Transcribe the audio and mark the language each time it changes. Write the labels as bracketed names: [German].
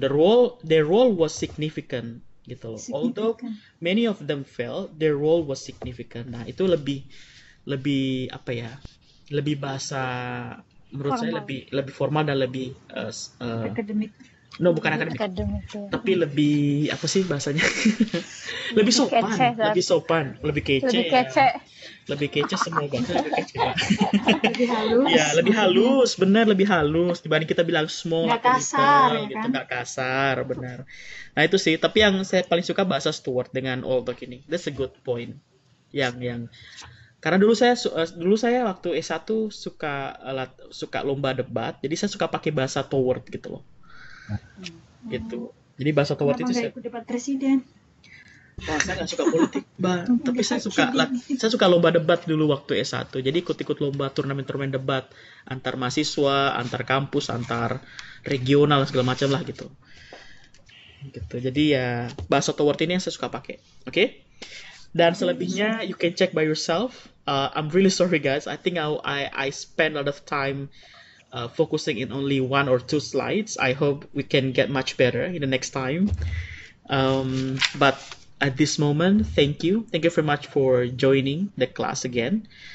[English] Their role was significant [Indonesian] gitu loh. [English] Although many of them failed, their role was significant. [Indonesian] Nah, itu lebih apa ya? Lebih bahasa menurut saya lebih formal dan lebih akademik. No, bukan akademik. Tapi lebih apa sih bahasanya? Lebih sopan, lebih kece. Lebih kece semua bahasa lebih kece. Lebih halus. Ya, lebih halus, benar lebih halus dibanding kita bilang small nggak atau kasar, [English] little, [Indonesian] ya gitu, kan? nggak kasar, benar. Nah, itu sih, tapi yang saya paling suka bahasa Stuart dengan although ini. [English] That's a good point. [Indonesian] Yang karena dulu saya waktu S1 suka lomba debat, jadi saya suka pakai bahasa toward gitu loh. Gitu. Jadi bahasa toward itu saya ikut debat presiden. Wah, saya nggak suka politik, tapi saya suka lomba debat dulu waktu S1. Jadi ikut lomba turnamen debat antar mahasiswa, antar kampus, antar regional segala macam lah gitu. Gitu. Jadi ya bahasa toward ini yang saya suka pakai. Oke? Dan selebihnya [English] you can check by yourself. I'm really sorry guys. I think I spend a lot of time focusing in only 1 or 2 slides. I hope we can get much better in the next time. But at this moment, thank you very much for joining the class again.